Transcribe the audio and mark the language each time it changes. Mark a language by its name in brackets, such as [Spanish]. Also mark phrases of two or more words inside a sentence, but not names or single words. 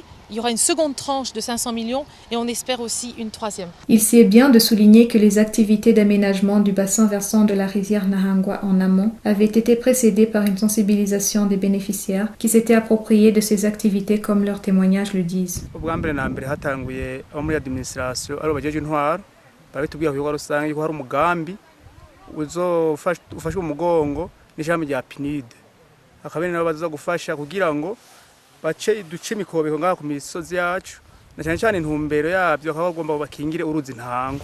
[French] Il y aura une seconde tranche de 500 millions et on espère aussi une troisième. Il sied bien de souligner que les activités d'aménagement du bassin versant de la rivière Ntahangwa en amont avaient été précédées par une sensibilisation des bénéficiaires qui s'étaient appropriés de ces activités comme leurs témoignages le disent. [Rundi] bace duce imikobeko ngaha ku misozi yacu na cyane cyane intumbero yabyo akaba bagomba bakingire uruzi Ntahangwa.